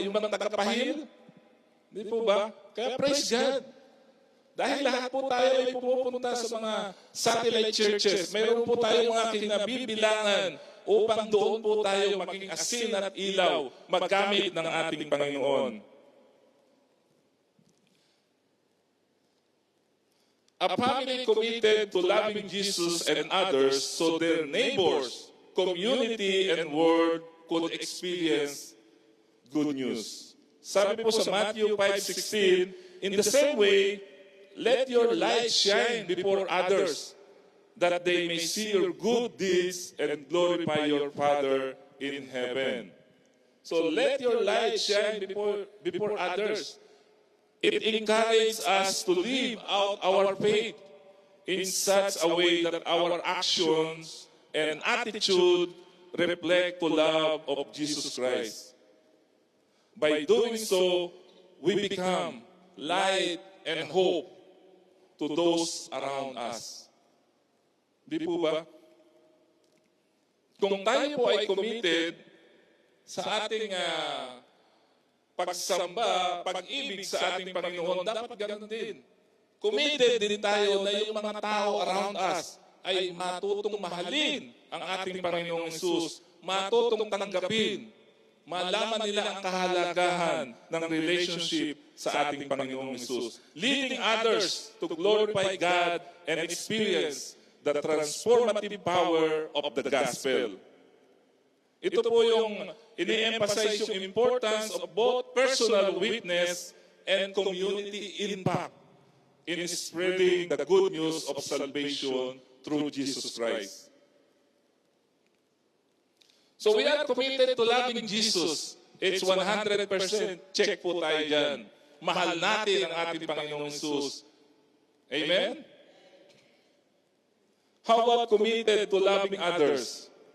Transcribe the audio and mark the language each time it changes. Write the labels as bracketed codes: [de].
[tl] Yung mga tagapahil? Hindi po ba? Kaya praise God. Dahil lahat po tayo ay pumupunta sa mga satellite churches. Mayroon po tayong mga kinabibilangan upang doon po tayo maging asin at ilaw, maggamit ng ating Panginoon. [en] A family committed to loving Jesus and others so their neighbors, community, and world could experience good news. [tl] Sabi po sa [en] Matthew 5:16, in the same way, let your light shine before others, that they may see your good deeds and glorify your Father in heaven. So let your light shine before others. It encourages us to live out our faith in such a way that our actions and attitude reflect the love of Jesus Christ. By doing so, we become light and hope to those around us. [tl] Di po ba? Kung tayo po ay committed sa ating pagsamba, pag-ibig sa ating Panginoon, dapat ganoon din. Committed din tayo na yung mga tao around us ay matutong mahalin ang ating Panginoong Hesus, matutong tanggapin, malaman nila ang kahalagahan ng relationship sa ating Panginoong Hesus, [en] leading others to glorify God and experience the transformative power of the gospel. [tl] Ito po yung ini-emphasize yung [en] importance of both personal witness and community impact in spreading the good news of salvation through Jesus Christ. So we are committed to loving Jesus. It's 100%. [tl] Check po tayo dyan. Mahal natin ang ating Panginoong Hesus. Amen? [en] How about committed to loving others?